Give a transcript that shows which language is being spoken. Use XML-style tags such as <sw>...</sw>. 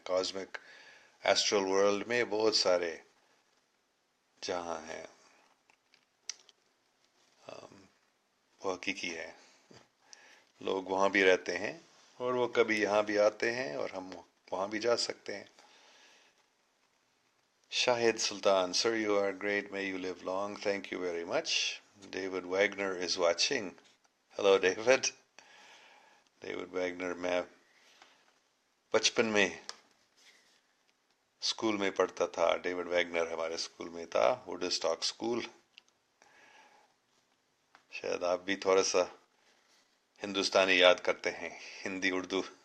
<ur>Cosmic astral world میں بہت سارے جہاں ہیں وہ حقیقی ہے. لوگ وہاں بھی رہتے ہیں اور وہ کبھی یہاں بھی آتے ہیں اور ہم وہاں بھی جا سکتے ہیں.</ur> <en>Shahid Sultan sir you are great may you live long thank you very much. David Wagner is watching. Hello David.</en> <ur>David Wagner میں بچپن میں اسکول میں پڑھتا تھا. ڈیوڈ ویگنر ہمارے اسکول میں تھا ووڈ اسٹاک اسکول. شاید آپ بھی تھوڑا سا ہندوستانی یاد کرتے ہیں ہندی اردو.</ur>